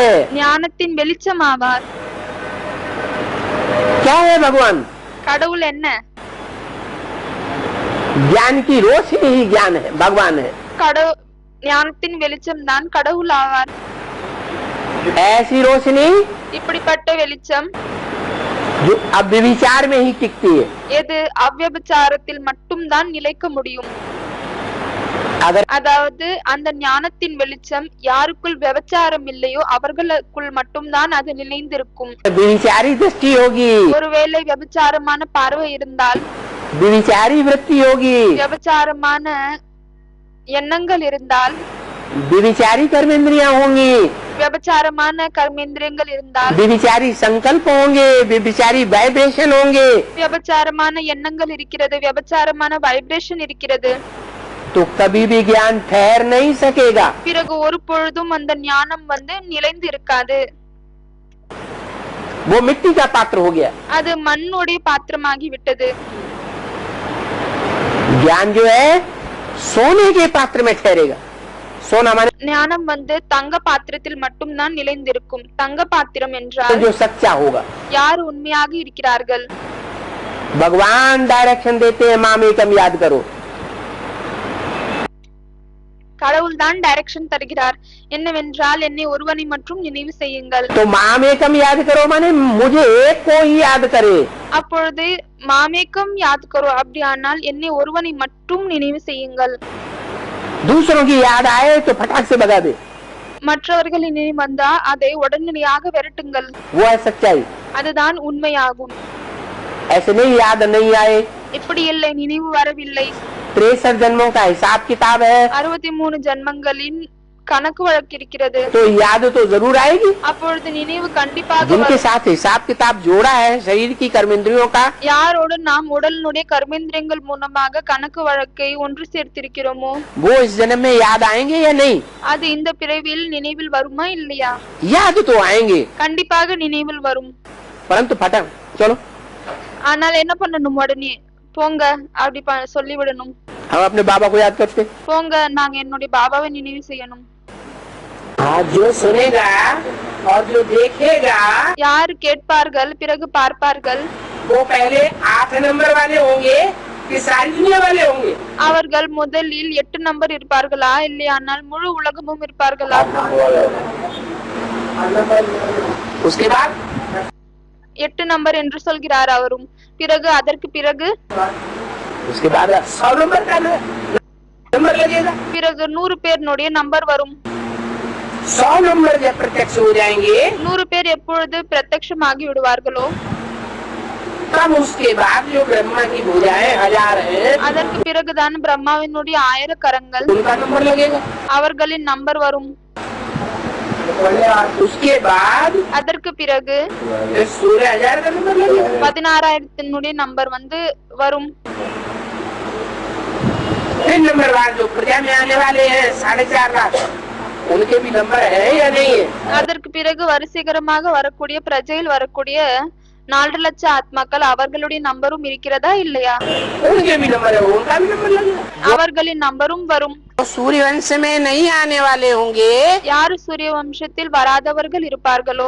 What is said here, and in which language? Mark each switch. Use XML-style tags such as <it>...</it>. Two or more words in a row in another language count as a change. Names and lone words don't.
<ta>ஞானத்தின் வெளிச்சம் ஆவார்.</ta> <hi>क्या है भगवान?</hi> <ta>கடவுள் என்ன?</ta> <hi>ज्ञान की रोशनी ही ज्ञान है, भगवान है।</hi> <ta>ஞானத்தின் வெளிச்சம் தான் கடவுள் ஆவார்.</ta> <hi>ऐसी रोशनी</hi> <ta>இப்படிப்பட்ட வெளிச்சம்</ta> <hi>जो अब व्यभिचार में ही टिकती है।</hi> <ta>எது அவ்வியபிச்சாரத்தில் மட்டும்தான் நிலைக்க முடியும்.</ta> <hi>अगर</hi> <ta>அதாவது அந்த ஞானத்தின் வெளிச்சம் யாருக்குள் விபச்சாரம் இல்லையோ அவர்களுக்குள் மட்டும்தான் அது நிலைந்திருக்கும்.</ta> <hi>व्यभिचारी दृष्टि होगी,</hi> <ta>ஒருவேளை விபச்சாரமான பார்வை இருந்தால்,</ta> <hi>व्यभिचारी वृत्ति होगी,</hi> <ta>விபச்சாரமான எண்ணங்கள் இருந்தால்,</ta> <hi>व्यभिचारी कर्मेंद्रियां होंगी,</hi> <ta>விபச்சாரமான கர்மேந்திரியங்கள் இருந்தால்,</ta> <hi>व्यभिचारी संकल्प होंगे, व्यभिचारी वाइब्रेशन होंगे,</hi> <ta>விபச்சாரமான எண்ணங்கள் இருக்கிறது, விபச்சாரமான வைப்ரேஷன் இருக்கிறது.</ta> <hi>तो कभी भी ज्ञान ठहर नहीं सकेगा।</hi> <ta>பிறகு ஒரு பொழுதும் அந்த ஞானம் நிலைந்து இருக்காது.</ta> <hi>वो मिट्टी का पात्र हो गया।</hi> <ta>அது மண்ணுடைய பாத்திரமாகி விட்டது.</ta> <hi>ज्ञान जो है सोने के पात्र में ठहरेगा। सोना माने</hi> <ta>ஞானம் தங்க பாத்திரத்தில் மட்டும்தான் நிலைந்திருக்கும். தங்க பாத்திரம் என்றால்</ta> <hi>जो सच्चा होगा।</hi> <ta>யார் உண்மையாக இருக்கிறார்கள்.</ta> <hi>भगवान डायरेक्शन देते हैं, मामेकम याद करो।</hi> <ta>கடவுள் தான் டைரக்ஷன் தருகிறார். என்னவென்றால் என்னை ஒருவனை மட்டும் நினைவு செய்யுங்கள்.</ta> <hi>तो मामेकम याद करो माने मुझे एक को ही याद करे।</hi> <ta>அப்பொழுது</ta> <hi>मामेकम याद करो</hi> <ta>அப்படியானால் என்னை ஒருவனை மட்டும் நினைவு செய்யுங்கள்.</ta> <hi>दूसरों की याद आए तो फटाक से भगा दे।</hi> <ta>மற்றவர்களின் நினைவு வந்தா அதை உடனடியாக விரட்டுங்கள்.</ta> <hi>वो है सच्चाई।</hi> <ta>அதுதான் உண்மையாகும்.</ta> <hi>ऐसे नहीं याद नहीं आए।</hi> <ta>இப்படி இல்லை, நினைவு வரவில்லை.</ta> <hi>63 जन्मों का हिसाब किताब है,</hi> <ta>63 ஜன்மங்களின் கணக்கு வழக்கு இருக்கிறது.</ta> <hi>तो याद तो जरूर आएगी।</hi> <ta>அப்பொழுது நினைவு கண்டிப்பாக</ta> <hi>जिनके</hi> <ta>வரும்.</ta> <hi>साथ हिसाब किताब जोड़ा है शरीर की कर्मेंद्रियों का,</hi> <ta>யாரோடு நாம் உடலினுடைய கர்மேந்திரியங்கள் மூலமாக கணக்கு வழக்கை ஒன்று சேர்த்திருக்கிறோமோ</ta> <hi>वो इस जन्म में याद आएंगे या नहीं?</hi> <ta>அது இந்த பிறவியில் நினைவில் வருமா இல்லையா?</ta> <hi>याद तो आएंगे,</hi> <ta>கண்டிப்பாக நினைவில் வரும்.</ta> <hi>परंतु फटक चलो</hi> <ta>ஆனால் என்ன பண்ணணும்? உடனே போங்க அப்படி சொல்லிவிடணும்.</ta> <hi>हम अपने बाबा को याद करते।</hi> <ta>போங்க, நாங்க என்னுடைய பாபாவை நினைவு செய்யணும்.</ta> <hi>जो सुनेगा और जो देखेगा</hi> <ta>யார் கேட்பார்கள் பிறகு பார்ப்பார்கள்,</ta> <hi>वो पहले 8 नंबर वाले होंगे कि सारी दुनिया वाले होंगे?</hi> <ta>அவர்கள் முதலில் 8 நம்பர் இருப்பார்களா இல்லையானால் முழு உலகமும் இருப்பார்களா?</ta> <hi>उसके बाद</hi> <ta>8 நம்பர் என்று சொல்கிறார் அவரும். பிறகு அதற்கு பிறகு</ta> <hi>उसके बाद 100 नंबर का नंबर लगेगा।</hi> <ta>பிறகு 100 பேருடைய நம்பர் வரும்.</ta> <hi>100 नंबर जब प्रत्यक्ष हो जाएंगे</hi> <ta>100 பேர் எப்பொழுது பிரத்யக்ஷமாகி விடுவார்களோ</ta> <hi>तब उसके बाद जो ब्रह्मा की भुजाएं 1000 हैं,</hi> <ta>அதற்கு பிறகுதான் பிரம்மாவினுடைய 1000 கரங்கள்,</ta> <hi>उनका नंबर लगेगा।</hi> <ta>அவர்களின் நம்பர் வரும்.</ta> <hi>उसके बाद</hi> <ta>அதற்கு பிறகு</ta> <hi>16000 का नंबर लगेगा।</hi> <ta>16000 நம்பர் வரும்.</ta> <hi>तीन नंबर बाद जो प्रजा में आने वाले हैं 4.5 लाख, उनके भी नंबर है या नहीं है?</hi> <ta>அதற்கு பிறகு வரிசைகரமாக வரக்கூடிய பிரஜையில் வரக்கூடிய 4 லட்சம் ஆத்மாக்கள், அவர்களுடைய நம்பரும் இருக்கிறதா இல்லையா?</ta> <hi>उनके भी नंबर है, उनका भी नंबर लगेगा।</hi> <ta>அவர்களின் நம்பரும் வரும்.</ta> <hi>सूर्य वंश में नहीं आने वाले होंगे,</hi> <ta>யாரு சூரிய வம்சத்தில் வராதவர்கள் இருப்பார்களோ,</ta>